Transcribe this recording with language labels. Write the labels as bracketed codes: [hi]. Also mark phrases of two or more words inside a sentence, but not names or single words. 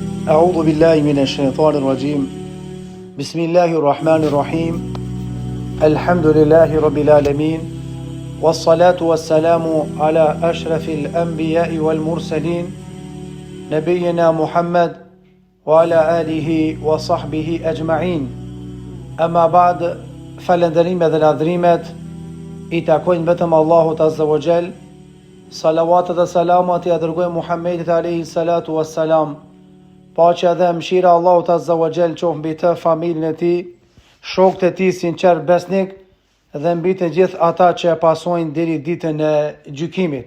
[ar] أعوذ بالله من الشيطان الرجيم بسم الله الرحمن الرحيم الحمد لله رب العالمين والصلاة والسلام على أشرف الأنبياء والمرسلين نبينا محمد وعلى آله وصحبه أجمعين أما بعد [sq] falënderimet dhe ladhrimet I takojnë vetëm Allahut [ar] عز وجل. [sq] Salavatet dhe salamat I dërgojmë Muhammedit [ar] عليه الصلاة والسلام. [sq] Paqja dhe mëshira Allahut [ar] عز وجل [sq] qoftë mbi të, familjen e tij, shokët e tij sinqer besnik dhe mbi të gjithë ata që e pasojnë deri ditën e gjykimit.